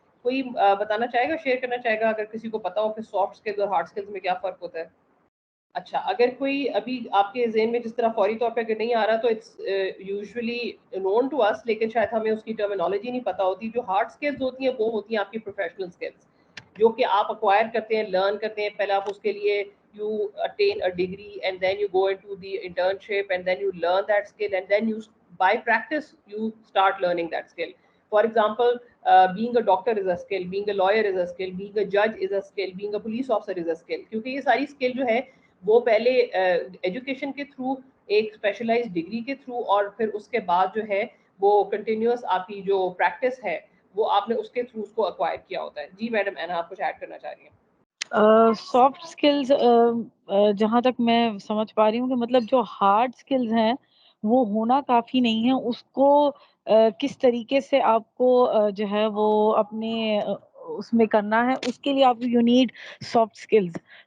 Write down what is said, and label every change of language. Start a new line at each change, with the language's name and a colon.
Urdu: کوئی بتانا چاہے گا, شیئر کرنا چاہے گا اگر کسی کو پتا ہو کہ سافٹ اسکلز اور ہارڈ اسکلز میں کیا فرق ہوتا ہے. اچھا, اگر کوئی ابھی آپ کے ذہن میں جس طرح فوری طور پہ اگر نہیں آ رہا تو
English: it's usually known to us,
Urdu: لیکن شاید ہمیں اس کی ٹرمینالوجی نہیں پتا ہوتی. جو ہارڈ اسکلز ہوتی ہیں وہ ہوتی ہیں آپ کی پروفیشنل اسکلز جو کہ آپ اکوائر کرتے ہیں, لرن کرتے ہیں. پہلے آپ اس کے لیے
English: you attain a degree and then you go into the internship and then you learn that skill and then you by practice you start learning that skill. For example, being a doctor is a skill, being a lawyer is a skill, being a judge is a skill, being a police officer is a skill.
Urdu: کیونکہ یہ ساری skill جو ہے وہ پہلے education کے through, ایک specialize degree کے تھرو, اور پھر اس کے بعد جو ہے وہ کنٹینیوس آپ کی جو پریکٹس ہے وہ آپ نے اس کے تھرو اس کو اکوائر کیا ہوتا ہے. جی میڈم اینا, آپ کچھ ایڈ کرنا چاہ رہی ہیں. سافٹ اسکلز جہاں تک میں سمجھ پا رہی ہوں کہ مطلب جو ہارڈ اسکلز ہیں وہ ہونا کافی نہیں ہے, اس کو کس طریقے سے آپ کو جو ہے وہ اپنے اس میں کرنا ہے, اس کے لیے آپ
English: You need soft skills.